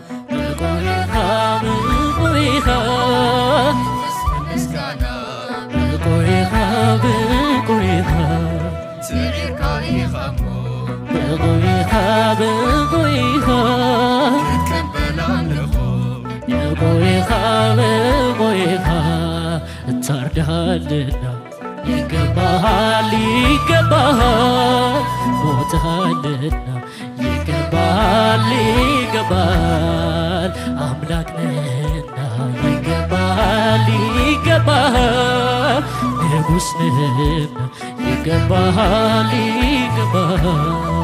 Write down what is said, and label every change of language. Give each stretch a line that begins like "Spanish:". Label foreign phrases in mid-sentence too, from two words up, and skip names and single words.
Tigrinya: ብቁ ኢኻ፣ ብቁ ኢኻ፣ ብቁ ኢኻ፣ ብቁ ኢኻ። ስዒርካ ኢኻ እሞ። ብቁ ኢኻ፣ ብቁ ኢኻ። ክትቀበል ኣለኹ። ብቁ ኢኻ፣ ብቁ ኢኻ።
Amharic: ታርደሃልና ይገባሃል፣ ይገባሃል። ሞተሃልና ይገባሃል፣ ይገባሃል። አምላክ ነህና ይገባሃል፣ ይገባሃል። ንጉሥ ነህና ይገባሃል፣ ይገባሃል።